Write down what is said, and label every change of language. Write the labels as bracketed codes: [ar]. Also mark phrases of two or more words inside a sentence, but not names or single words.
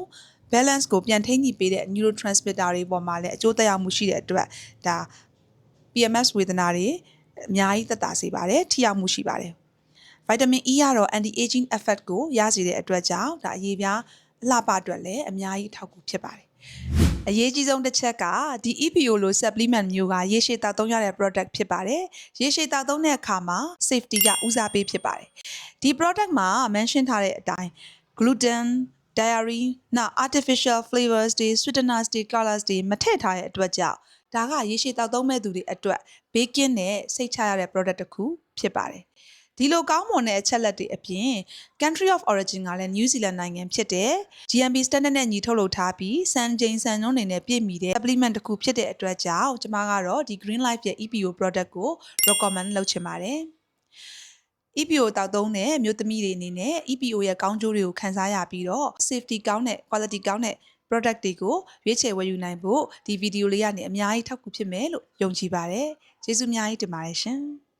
[my] balance ကိုပြန်ထိန်းညှိပေးတဲ့ neurotransmitter တွေပေါ်မှာလည်းအကျိုးသက်ရောက်မှုရှိတဲ့အတွက်ဒါ PMS ဝေဒနာတွေအများကြီးသက်သာစေပါတယ်ထိရောက်မှုရှိပါတယ်။ vitamin E ကတော့ [en] anti aging effect [my] ကိုရစေတဲ့အတွက်ကြောင့်ဒါအရေးပြားအလှပအတွက်လည်းအများ ကြီးထောက်ကူဖြစ်ပါတယ်။အရေးကြီးဆုံးတစ်ချက်ကဒီ EPO လို supplement မျိုးကရေရှည်တောက်သုံးရတဲ့ product ဖြစ်ပါတယ်။ရေရှည်တောက်သုံးတဲ့အခါမှာ safety ကဦးစားပေးဖြစ်ပါတယ်။ဒီ product မှာ mention ထား တဲ့အတိုင်း [en] gluten, dairy, [my] နောက် [en] artificial flavors [my] တွေ sweeteners တွေ colors တွေမထည့်ထားတဲ့အတွက်ကြောင့်ဒါကရေရှည်တောက်သုံးမဲ့သူတွေအတွက်ဘေးကင်းတဲ့စိ တ်ချရတဲ့ product တစ်ခုဖြစ်ပါတယ်။ဒီလိုကောင်းမွန်တဲ့အချက်လက်တွေအပြင် [en] country of origin [my] ကလည်း New Zealand နိုင်ငံဖြစ်တဲ့ [en] GMP standard [my] နဲ့ညီထုတ်လုပ်ထားပြီးစံချိန်စံနှုန်းတွေနဲ့ပြည့်မီတဲ့ supplement တစ်ခုဖြစ်တဲ့အတွက်ကြောင့်ကျွန်မကတော့ဒီ Green Life ရဲ့ EPO product ကို recommend လုပ်ချင်ပါတယ်။ EPO တောက်သုံးတဲ့မြို့သမီးတွေအနေနဲ့ EPO ရဲ့ကောင်းကျိုးတွေကိုခံစားရပြီးတော့ safety ကောင်းတဲ့ quality ကောင်းတဲ့ product တွေကိုရွေးချယ်ဝယ်ယူနိုင်ဖို့ဒီဗီဒီယိုလေးကနေအများကြီးထောက်ကူဖြစ်မယ်လို့ယုံကြည်ပါတယ်။ကျေးဇူးအများကြီးတင်ပါတယ်ရှင်။